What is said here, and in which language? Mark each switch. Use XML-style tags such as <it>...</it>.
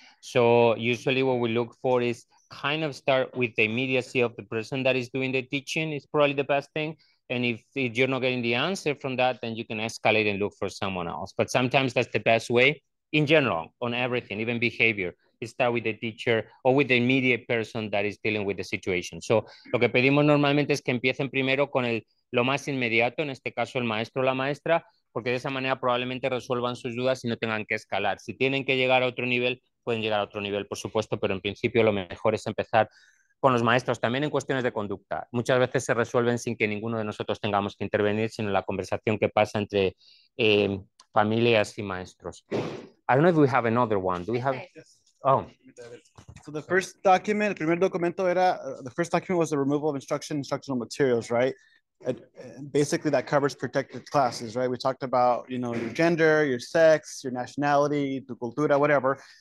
<en>So usually what we look for is kind of start with the immediacy of the person that is doing the teaching is probably the best thing. And if you're not getting the answer from that, then you can escalate and look for someone else. But sometimes that's the best way in general on everything, even behavior. Start with the teacher or with the immediate person that is dealing with the situation.</en> <es>So lo que pedimos normalmente es que empiecen primero con lo más inmediato, en este caso el maestro o la maestra, porque de esa manera probablemente resuelvan sus dudas y no tengan que escalar. Si tienen que llegar a otro nivel, pueden llegar a otro nivel, por supuesto, pero en principio lo mejor es empezar con los maestros, también en cuestiones de conducta. Muchas veces se resuelven sin que ninguno de nosotros tengamos que intervenir, sino la conversación que pasa entre familias y maestros.</es> <en>I don't know if we have another one. Do we have? Oh. So the first document,</en> <es>el primer documento era,</es> <en>the first document was the removal of instructional materials, right? Basically that covers protected classes, right? We talked about, you know, your gender, your sex, your nationality,</en> <es>tu cultura,</es> <en>whatever.</en>